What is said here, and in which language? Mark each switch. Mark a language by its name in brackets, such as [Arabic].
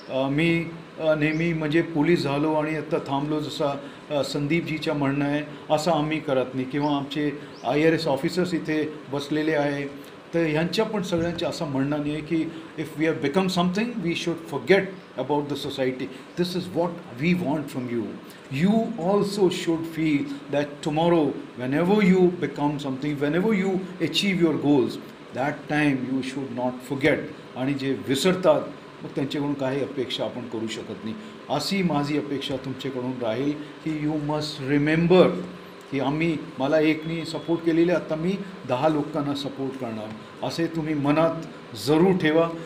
[Marathi] मी नेहमी म्हणजे पोलीस झालो आणि आता थांबलो जसा संदीपजीच्या म्हणणं आहे असं आम्ही करत नाही, किंवा आमचे IRS ऑफिसर्स इथे बसलेले आहे, तर ह्यांच्या पण सगळ्यांचे असं म्हणणं नाही आहे की [English] If we have become something we should forget about the society. This is what we want from you. You also should feel that tomorrow, whenever you become something, whenever you achieve your goals, that time you should not forget. [Marathi] आणि जे विसरतात मग त्यांच्याकडून काही अपेक्षा आपण करू शकत नाही. अशी माझी अपेक्षा तुमच्याकडून राहील की [English] you must remember [Marathi] की मला एकनी सपोर्ट केलेले, आता मी 10 लोकांना सपोर्ट करणार, असे तुम्ही मनात जरूर ठेवा.